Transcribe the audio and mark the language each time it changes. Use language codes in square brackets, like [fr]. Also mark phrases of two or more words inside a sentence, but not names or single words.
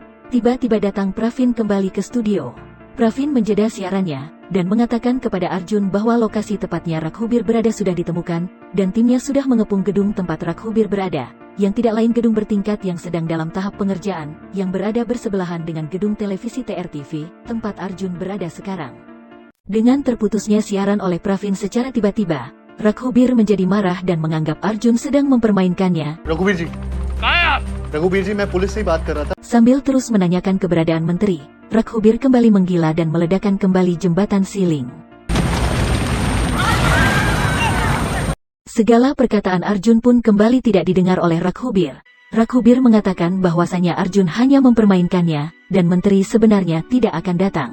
[id] Tiba-tiba datang Pravin kembali ke studio. Pravin menjeda siarannya, dan mengatakan kepada Arjun bahwa lokasi tepatnya Raghubir berada sudah ditemukan, dan timnya sudah mengepung gedung tempat Raghubir berada, yang tidak lain gedung bertingkat yang sedang dalam tahap pengerjaan, yang berada bersebelahan dengan gedung televisi TRTV, tempat Arjun berada sekarang. Dengan terputusnya siaran oleh Pravin secara tiba-tiba, Raghubir menjadi marah dan menganggap Arjun sedang mempermainkannya. [hi] रघुबीर जी मैं पुलिस से ही बात कर रहा था. [id] Sambil terus menanyakan keberadaan menteri, Raghubir kembali menggila dan meledakkan kembali jembatan siling. Segala perkataan Arjun pun kembali tidak didengar oleh Raghubir. Raghubir mengatakan bahwasanya Arjun hanya mempermainkannya, dan menteri sebenarnya tidak akan datang.